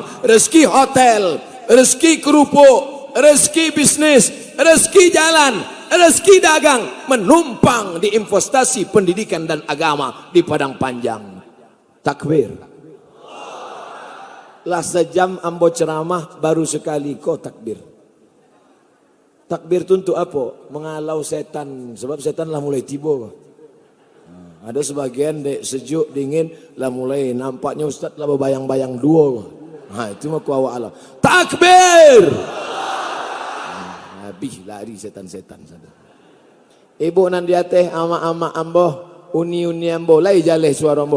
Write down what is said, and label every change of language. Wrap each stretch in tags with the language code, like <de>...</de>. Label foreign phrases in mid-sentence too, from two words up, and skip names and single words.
<id>Rezeki hotel, rezeki kerupuk, rezeki bisnis, rezeki jalan, rezeki dagang menumpang di investasi pendidikan dan agama di padang panjang. Takbir. Lah sejam ambo ceramah baru sekali kau takbir. Takbir itu untuk apa? Mengalau setan, sebab setan lah mulai tiba. Ada sebagian dek sejuk dingin lah mulai nampaknya ustaz lah berbayang-bayang dua. Nah itu mah kuawa Allah. Takbir. Habis lari setan-setan sana.</id> <min>Ibu nan dia teh ama-ama ambo, uni-uni ambo, lai jaleh suara ambo.</min>